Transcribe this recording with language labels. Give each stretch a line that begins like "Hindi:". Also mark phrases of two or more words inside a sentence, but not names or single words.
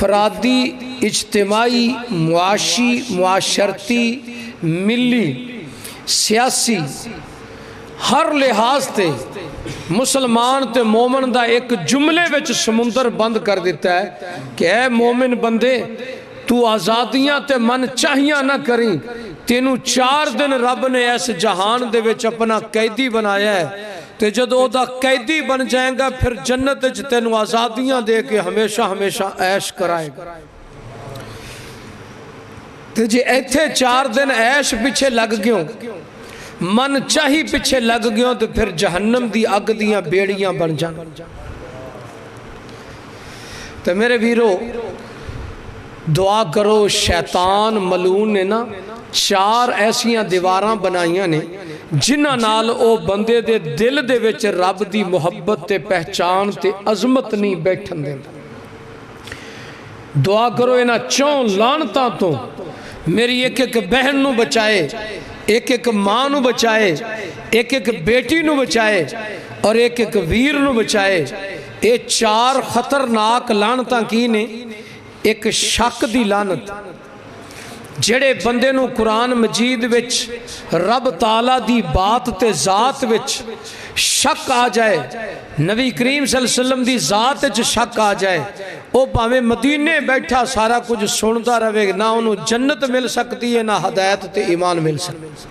Punjabi: افرادی، اجتماعی، معاشی، معاشرتی، ملی، سیاسی ہر لحاظ تے مسلمان تے مومن دا ایک جملے وچ سمندر بند کر دیتا ہے کہ اے مومن بندے تو آزادیاں تے من چاہیاں نہ کریں، تینوں 4 دن رب نے اس جہان دے وچ اپنا قیدی بنایا ہے، تے جد او دا قیدی بن جائیں گا پھر جنت وچ تینوں آزادیاں دے کے ہمیشہ ہمیشہ عیش کرائے گا۔ تے جے ایتھے 4 دن عیش پیچھے لگ گیوں، من چاہی پیچھے لگ گیوں، تو پھر جہنم دی اگ دیاں بیڑیاں بن جان۔ تو میرے ویرو دعا کرو، شیطان ملعون نے نا 4 ایسیاں دیواراں بنائیاں نے جنہاں نال او بندے دے دل دے وچ رب دی محبت تے پہچان تے عظمت نہیں بیٹھن دیندا۔ دعا کرو انہاں 4 لعنتاں تو میری ایک ایک بہن نو بچائے، ایک ایک ماں نو بچائے، ایک ایک بیٹی نو بچائے اور ایک ایک ویر نو بچائے۔ اے 4 خطرناک لعنتاں کی نے؟ ایک شک دی لعنت، جڑے بندے نو قرآن مجید وچ رب تعالیٰ دی بات تے ذات وچ شک آ جائے، نبی کریم
Arabic: صلی اللہ علیہ وسلم
Punjabi: دی ذات وچ شک آ جائے، او پاویں مدینے بیٹھا سارا کچھ سنتا رہے، نہ انہوں جنت مل سکتی ہے، نہ ہدایت تے ایمان مل سکتی۔